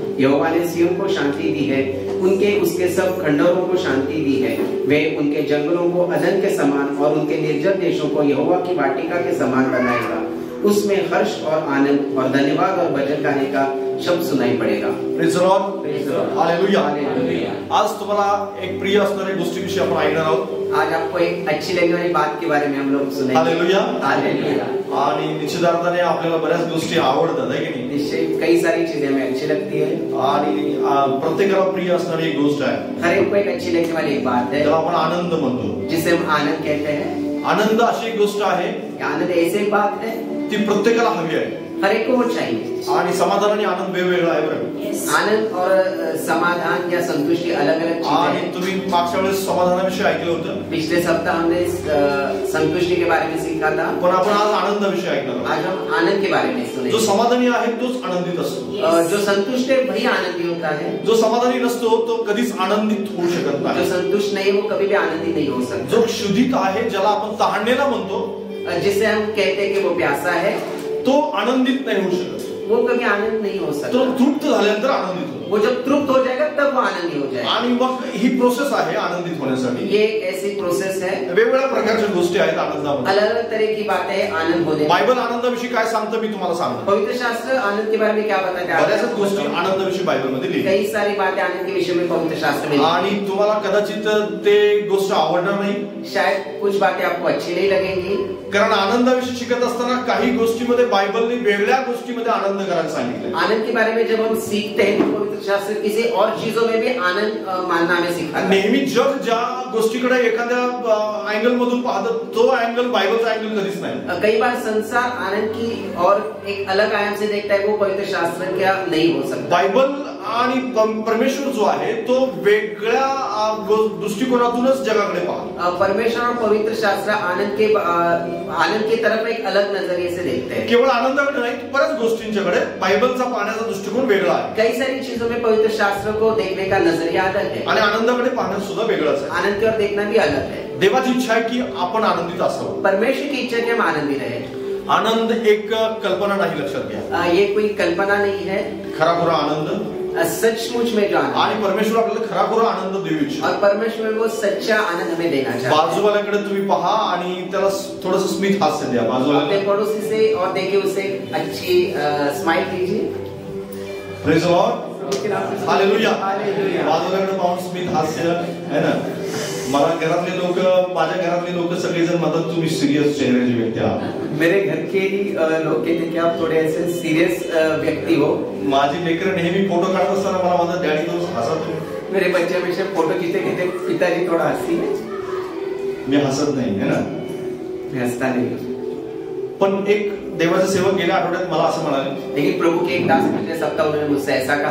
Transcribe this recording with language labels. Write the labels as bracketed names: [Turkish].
[Hindi] यहोवा ने सिय्योन को शांति दी है, उसके सब खंडहरों को शांति दी है। वे उनके जंगलों को अदन के समान और उनके निर्जन देशों को यहोवा की वाटिका के समान बनाएगा। उसमें हर्ष और आनंद और धन्यवाद और भजन गाने का शब्द सुनाई पडेगा। [English] Praise the Lord, hallelujah. [Marathi] आज तुम्हाला एक प्रिय असणाऱ्या गोष्टीविषयी आपण ऐकणार आहोत। [Hindi] आज आपको एक अच्छी लगने वाली बात के बारे में हम लोग सुनेंगे। Hallelujah, hallelujah. [Marathi] आणि निश्चितार्थाने आपल्याला बऱ्याच गोष्टी आवडतात, है की नाही? [Hindi] निश्चय कई सारी चीजें हमें अच्छी लगती है [Marathi] आणि प्रत्येकाला प्रिय असणारी एक गोष्ट आहे, [Hindi] हर एक को एक अच्छी लगने वाली एक बात है [Marathi] त्याला आपण आनंद म्हणतो, [Hindi] जिसे हम आनंद कहते हैं। [Marathi] आनंद अशी एक गोष्ट आहे, [Hindi] आनंद ऐसी एक बात है [Marathi] ती प्रत्येकाला हवी आहे। [Hindi] हर एक को वो चाहिए। [Marathi] आणि समाधान आणि आनंद वेगवेगळा आहे बरं। [Hindi] आनंद और समाधान या संतुष्टि अलग अलग चीजें [Marathi] आणि [Hindi] हैं। [Marathi] तुम्ही मागच्या वेळेस समाधानाविषयी ऐकलं होतं, [Hindi] पिछले सप्ताह हमने संतुष्टि के बारे में सीखा था, [Marathi] पण आपण आज आनंदाविषयी ऐकणार आहोत। [Hindi] आज हम आनंद के बारे में सुनेंगे। [Marathi] जो समाधानी आहे तोच आनंदित असतो, [Hindi] जो संतुष्ट है वही आनंदी होता है। [Marathi] जो समाधानी नसतो तो कधीच आनंदित होऊ शकत [Hindi] जो [Marathi] नाही। [Hindi] संतुष्ट नहीं वो कभी भी आनंदी नहीं हो सकता। [Marathi] जो क्षुधित आहे, ज्याला आपण तहानलेला म्हणतो, [Hindi] जिसे हम कहते हैं कि वो प्यासा है, [Marathi] तो आनंदित नाही होऊ शकत। [Hindi] वो कभी आनंद नहीं हो तो सकता। [Marathi] तृप्त झाल्यानंतर आनंदित होतो। [Hindi] वो जब तृप्त हो जाएगा तब वो आनंदी हो जाएगा। [Marathi] आणि मग ही प्रोसेस आहे आनंदित होण्यासाठी। [Hindi] ये एक ऐसी प्रोसेस है, [Marathi] वेगवेगळ्या प्रकारच्या गोष्टी आहेत आनंदामध्ये। [Hindi] अलग अलग तरह की बातें हैं आनंद होने में। [Marathi] बायबल आनंदाविषयी काय सांगतं मी तुम्हाला सांगतो। [Hindi] पवित्र शास्त्र आनंद के बारे में क्या बताते हैं? [Marathi] बऱ्याच गोष्टी आनंदाविषयी बायबलमध्ये लिहिल्या, [Hindi] कई सारी बातें आनंद के विषय में पवित्र शास्त्र में लिखी हैं। [Marathi] आणि तुम्हाला कदाचित ते गोष्ट आवडणार नाही, [Hindi] शायद कुछ बातें आपको अच्छी नहीं लगेंगी, [Marathi] कारण आनंदाविषयी शिकत असताना काही गोष्टीमध्ये बायबलने वेगळ्या गोष्टीमध्ये आनंद करायला सांगितले। [Hindi] आनंद के बारे में जब हम सीखते हैं तो पवित्र शास्त्र किसी और चीजों में भी आनंद मानना हमें सिखाता है। [Marathi] नेहमी जग ज्या गोष्टीकडे एखाद्या अँगल मधून पाहतं तो अँगल बायबलचा अँगल कधीच नाही। [Hindi] कई बार संसार आनंद की और एक अलग आयाम से देखता है, वो पवित्र शास्त्र क्या नहीं हो सकता। [Marathi] बायबल आणि परमेश्वर जो आहे तो वेगळ्या दृष्टिकोनातूनच जगाकडे पाहतो। [Hindi] परमेश्वर और पवित्र शास्त्र आनंद की तरफ एक अलग नजरिए से देखते हैं। [Marathi] केवळ आनंदाकडे नाही, बऱ्याच गोष्टींच्याकडे बायबलचा पाहण्याचा दृष्टिकोन वेगळा आहे। [Hindi] कई सारी चीजों में पवित्र शास्त्र को देखने का नजरिया अलग है, [Marathi] आणि आनंदाकडे पाहणं सुद्धा वेगळंच आहे। [Hindi] आनंद की ओर देखना भी अलग है। [Marathi] देवाची इच्छा आहे की आपण आनंदित असावं। [Hindi] परमेश्वर की इच्छा की हम आनंदी रहे। [Marathi] आनंद एक कल्पना नाही, लक्षात घ्या। [Hindi] ये कोई कल्पना नहीं है, [Marathi] खरा खुरा आनंद, [Hindi] सचमुच में जो आनंद, [Marathi] आणि परमेश्वर आपल्याला खरा खुरा आनंद देऊ इच्छितो। [Hindi] और परमेश्वर वो सच्चा आनंद हमें देना चाहता है। [Marathi] बाजूवाल्याकडे तुम्ही पहा आणि त्याला थोडंसं स्मित हास्य द्या। [Hindi] अपने [Marathi] बाजूवाल्याला [Hindi] पड़ोसी से और देखिए उसे अच्छी स्माइल कीजिए। [English] praise the Lord, [Marathi] hallelujah. बाजूलाकडे पाहून स्मित हास्य है ना. मला घरातले लोक, माझ्या घरातले लोक सगळेजण म्हणतात तुम्ही सिरियस चेहऱ्याची व्यक्ती आहात. [Hindi] मेरे घर के ही लोग कहते हैं कि आप थोड़े ऐसे सीरियस व्यक्ति हो. [Marathi] माझी लेकरं नेहमी फोटो काढत असताना मला म्हणतात डॅडी तो हसा तुम्ही. [Hindi] मेरे बच्चे हमेशा फोटो खींचते खींचते पिताजी थोड़ा हंसी है. [Marathi] मी हसत नाही है ना. [Hindi] मैं हंसता नहीं. [Marathi] पण एक देवाचे सेवक गेल्या आठवड्यात मला असं म्हणाले, [Hindi] लेकिन प्रभु के एक दास पिछले सप्ताह उन्होंने मुझसे ऐसा कहा.